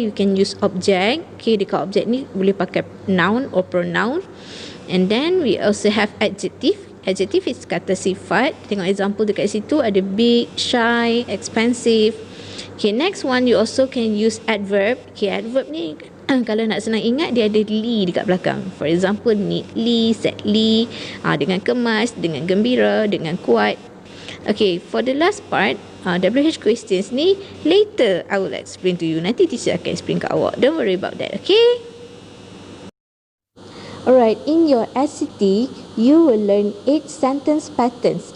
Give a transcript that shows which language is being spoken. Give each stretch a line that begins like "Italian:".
English: You can use object. Okay,
Malay: dekat object ni boleh pakai
English: noun or pronoun. And then we also have adjective. Adjective is
Malay: kata sifat. Tengok example dekat situ ada big, shy, expensive.
English: Okay, next one you also can use adverb.
Malay: Okay, adverb ni kalau nak senang ingat dia ada li dekat belakang.
English: For example, neatly, sadly,
Malay: dengan kemas, dengan gembira, dengan kuat.
English: Okay, for the last part, WH questions
Malay: ni
English: later I will explain to you.
Malay: Nanti teacher akan explain kat awak.
English: Don't worry about that, okay? Alright, in your SCT, you will learn 8 sentence patterns.